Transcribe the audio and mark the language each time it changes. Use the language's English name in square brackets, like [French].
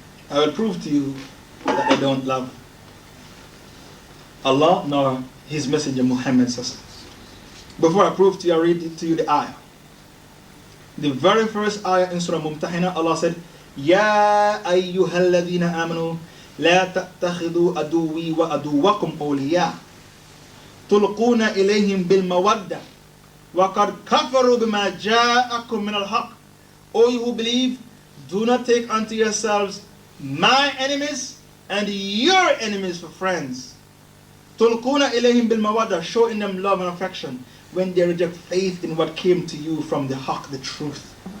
[English] I will prove to you that they don't love Allah nor His Messenger Muhammad sallallahu alaihi wasallam. Before I prove to you, I read to you the ayah. The very first ayah in Surah Mumtahina, Allah said, [Arabic] Ya ayyuhalladhina amanu لا تتخذوا عدوي وعدوكم أولياء تلقون إليهم بالمودة وقد كفروا بما جاءكم من الحق. [English] O you who believe, do not take unto yourselves my enemies and your enemies for friends. [Arabic] تلقون إليهم بالمودة, [English] showing them love and affection when they reject faith in what came to you from the haqq, the truth.